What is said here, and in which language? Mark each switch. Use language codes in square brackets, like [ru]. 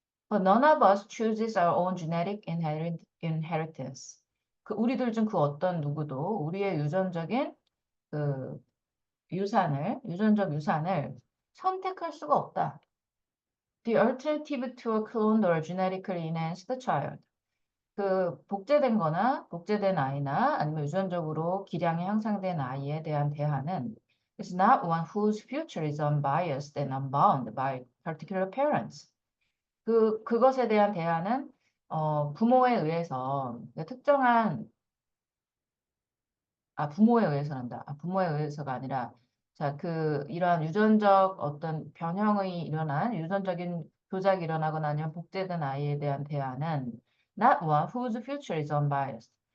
[en] But none of us chooses our own genetic inheritance. [ko] 우리들 중 그 어떤 누구도 우리의 그 유전적 유산을 선택할 수가 없다. [en] The alternative to a cloned or genetically enhanced child. [ko] 복제된 거나 복제된 아이나 아니면 유전적으로 기량이 향상된 아이에 대한 대안은 [en] is not one whose future is unbiased and unbound by particular parents. [ko] 그것에 대한 대안은 부모에 의해서 특정한 부모에 의해서란다. 부모에 의해서가 아니라 자, 이러한 유전적 어떤 변형이 일어난 유전적인 조작이 일어나거나 아니면 복제된 아이에 대한 대안은 [en] not one whose future is unbiased.